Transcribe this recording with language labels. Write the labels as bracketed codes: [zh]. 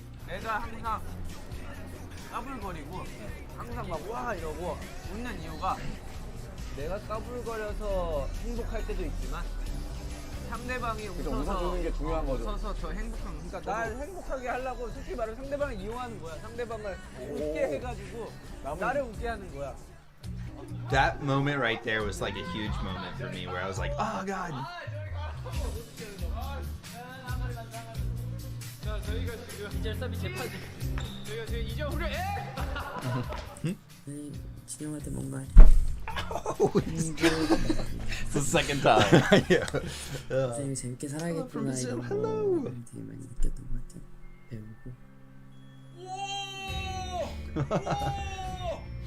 [ko] 내가 항상 까불거리고 항상 막 와 이러고 웃는 이유가 내가 까불거려서 행복할 때도 있지만 상대방이 웃어서 게 중요한 거죠. 웃어서 더 행복한 그러니까 날 행복하게 하려고 솔직히 말하면 상대방을 이용하는 거야. 상대방을 웃게 해가지고 나를 웃게 하는 거야. [en] That moment right there was like a huge moment for me where I was like, oh god. [ko] 자, 저희가 지금 이절삼이 재판 저희가 지금 이점 후려 진영한테 뭔가 [en] It's the second time. [ko] 되게 재밌게 살아야겠구나 이런 거 되게 많이 느꼈던 것 같아요.